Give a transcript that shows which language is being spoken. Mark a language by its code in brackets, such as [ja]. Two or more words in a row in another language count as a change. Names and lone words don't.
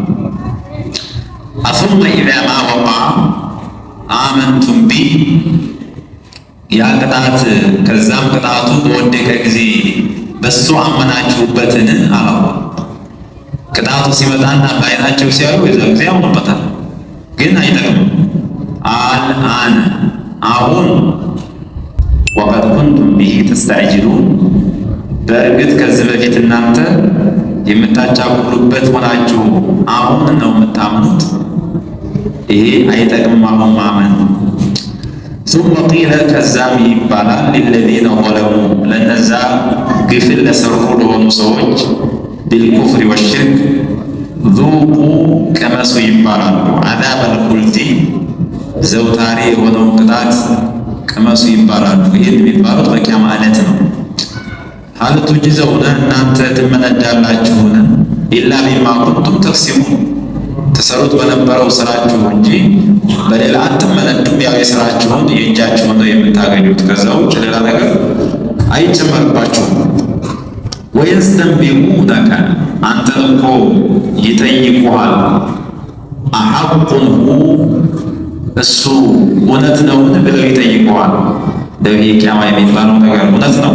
[ar] أثم إذا ما وقع آمنتم به [am] ያ ቅጣት ከዛም ቅጣቱ በወደቀ ጊዜ በሱ አመናችሁበትን አለው። ቅጣቱ ሲመጣና በዓይናቸው ሲያዩ የዛ ጊዜ ያምኑበታል፣ ግን አይጠቅምም። አልአን አሁን ወቀድ [ar] كنتم به تستعجلون [am] በእርግጥ ከዚህ በፊት እናንተ የምታቻኩሉበት ሆናችሁ አሁን ነው የምታምኑት። ይሄ አይጠቅምም አሁን ማመን። [ar] ثم قيل [am] ከዛም ይባላል للذين ظلموا ለነዛ ግፍን ለሰሩ ለሆኑ ሰዎች [ar] بالكفر والشرك ذوقوا [am] ቅመሱ ይባላሉ። [ar] عذاب الخلد [am] ዘውታሪ የሆነውን ቅጣት ቅመሱ ይባላሉ። ይህን የሚባሉት በቂያማ ዕለት ነው። [ar] هل تجزون [am] እናንተ ትመነዳላችሁን [ar] إلا بما كنتم تكسبون [am] ተሰሩት በነበረው ስራችሁ እንጂ በሌላ አትመነዱም። ያው የስራችሁን የእጃችሁን ነው የምታገኙት። ከዛ ውጭ ሌላ ነገር አይጨመርባችሁም። ወየስተንቢኡነከ አንተን እኮ ይጠይቁሃል። [ar] أحق هو [am] እሱ እውነት ነውን ብለው ይጠይቁሃል። ቂያማ የሚባለው ነገር እውነት ነው?